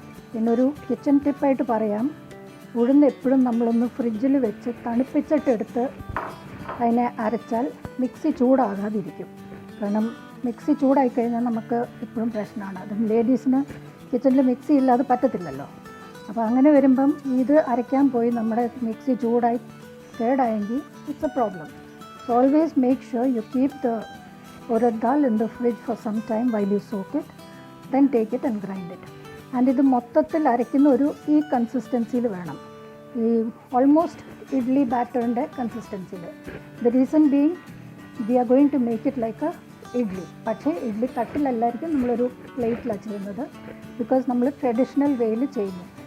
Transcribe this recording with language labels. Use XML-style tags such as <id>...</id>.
<ml>പിന്നെ ഒരു കിച്ചൺ ടിപ്പായിട്ട് പറയാം, ഉഴുന്ന് എപ്പോഴും നമ്മളൊന്ന് ഫ്രിഡ്ജിൽ വെച്ച് തണുപ്പിച്ചിട്ടെടുത്ത് അതിനെ അരച്ചാൽ മിക്സി ചൂടാകാതിരിക്കും. കാരണം മിക്സി ചൂടായി കഴിഞ്ഞാൽ നമുക്ക് എപ്പോഴും പ്രശ്നമാണ്. അതും ലേഡീസിന് കിച്ചണിൽ മിക്സി ഇല്ലാതെ പറ്റത്തില്ലല്ലോ. അപ്പോൾ അങ്ങനെ വരുമ്പം ഇത് അരയ്ക്കാൻ പോയി നമ്മുടെ മിക്സി ചൂടായി കേടായെങ്കിൽ</ml> <en>It's a problem. So always make sure you keep the urad dal in the fridge for some time while you soak it, then take it and grind it.</en> <ml>And ഇത് മൊത്തത്തിൽ അരയ്ക്കുന്ന ഈ കൺസിസ്റ്റൻസിയിൽ വേണം, ഈ almost idli ബാറ്ററിൻ്റെ കൺസിസ്റ്റൻസിയിൽ.</ml> <en>The reason being we are going to make it like a idli.</en> <ml>പക്ഷേ ഇഡ്ലി തട്ടിലല്ലായിരിക്കും, നമ്മളൊരു പ്ലേറ്റിലാണ് ചെയ്യുന്നത്, because നമ്മൾ traditional വേയിൽ ചെയ്യുന്നു.</ml>